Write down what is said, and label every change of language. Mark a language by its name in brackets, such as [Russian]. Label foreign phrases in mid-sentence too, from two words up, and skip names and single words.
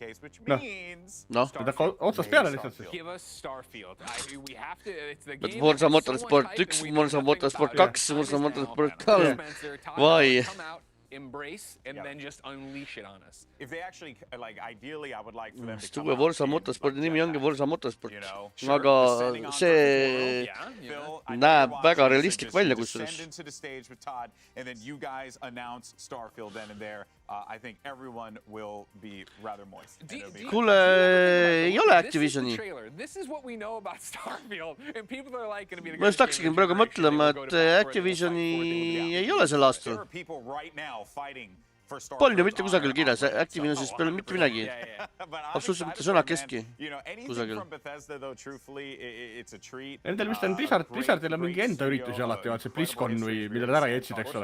[Estonian] ta otsast peale lihtsalt siis. Forsa Motorsport 1, Forsa Motorsport 2, Forsa Motorsport 3. Vai. [English] Embrace and then just unleash it on us. If they actually, like, ideally, I would like for them to come out. [Estonian] Forsa Motorsporti nimi ongi Forsa Motorsport. Aga see näeb väga realistlik välja kusjuures. [English] And then you guys announce Starfield then and there. I think everyone will be rather moist. [Estonian] Kuule, ei ole Activisioni. [English] This is what we know about Starfield and people are like going to be [Estonian] Ma just hakkasin praegu mõtlema, et Activisioni ei ole sel aastal. Polnud ju mitte kusagil kirjas, Activisionist peale mitte midagi. Absoluutselt mitte sõnakestki kusagil. Nendel vist on Blizzardil on mingi enda üritusi alati, vaat see BlizzCon või mida nad ära jätsid, eks ole.